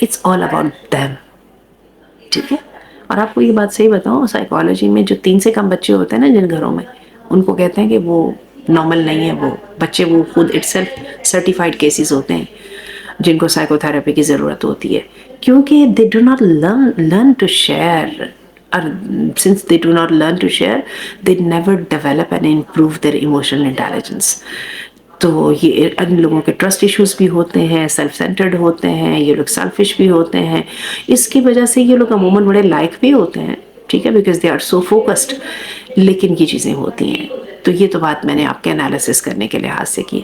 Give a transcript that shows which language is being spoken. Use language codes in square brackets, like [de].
[en] It's all about them. [ur] ٹھیک ہے. اور آپ کو یہ بات صحیح بتاؤں، سائیکالوجی میں جو 3 سے کم بچے ہوتے ہیں نا جن گھروں میں، ان کو کہتے ہیں کہ وہ نارمل نہیں ہے. وہ بچے وہ خود اٹ سیلف سرٹیفائڈ کیسز ہوتے ہیں جن کو سائیکو تھراپی کی ضرورت ہوتی ہے، کیونکہ [en] They do not learn to share. Since they do not learn to share, they never develop and improve their emotional intelligence. [ur] تو یہ ان لوگوں کے ٹرسٹ ایشوز بھی ہوتے ہیں، سیلف سینٹرڈ ہوتے ہیں، یہ لوگ سیلفش بھی ہوتے ہیں. اس کی وجہ سے یہ لوگ عموماً بڑے لائق بھی ہوتے ہیں، ٹھیک ہے، [en] Because they are so focused. [ur] لیکن یہ چیزیں ہوتی ہیں. تو یہ تو بات میں نے آپ کے انالیسس کرنے کے لحاظ سے کی.